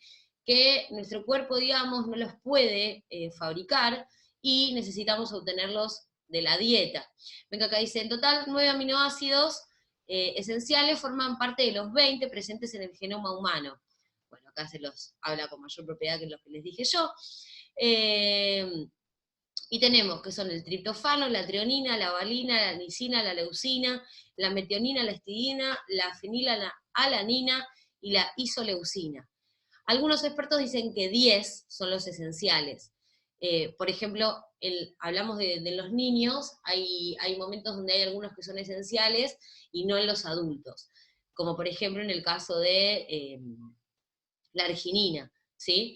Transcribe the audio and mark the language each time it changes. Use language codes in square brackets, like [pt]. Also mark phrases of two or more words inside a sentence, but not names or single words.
[es] Que nuestro cuerpo, digamos, no los puede fabricar y necesitamos obtenerlos de la dieta. Ven que acá dice, en total, 9 aminoácidos esenciales forman parte de los 20 presentes en el genoma humano. Bueno, acá se los habla con mayor propiedad que los que les dije yo. Y tenemos que son el triptofano, la treonina, la valina, la lisina, la leucina, la metionina, la histidina, la fenilalanina y la isoleucina. Algunos expertos dicen que 10 son los esenciales. Por ejemplo, hablamos de los niños, hay momentos donde hay algunos que son esenciales y no en los adultos, como por ejemplo en el caso de la arginina, ¿sí?